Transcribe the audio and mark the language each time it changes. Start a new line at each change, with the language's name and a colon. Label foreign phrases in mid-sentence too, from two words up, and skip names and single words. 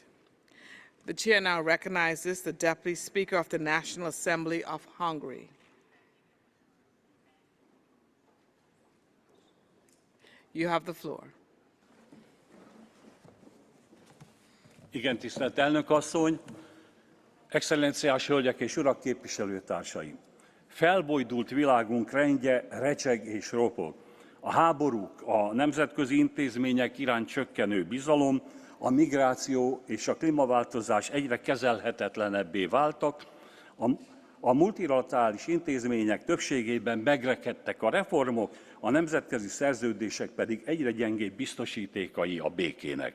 English: The chair now recognizes the Deputy Speaker of the National Assembly of Hungary. You have the floor.
Hungarian: Igen, tisztelt elnök asszony, excellenciás hölgyek és urak, képviselőtársaim! Felbojdult világunk rendje recseg és ropog. A háborúk, a nemzetközi intézmények iránt csökkenő bizalom, a migráció és a klímaváltozás egyre kezelhetetlenebbé váltak, a multilaterális intézmények többségében megrekedtek a reformok, a nemzetközi szerződések pedig egyre gyengébb biztosítékai a békének.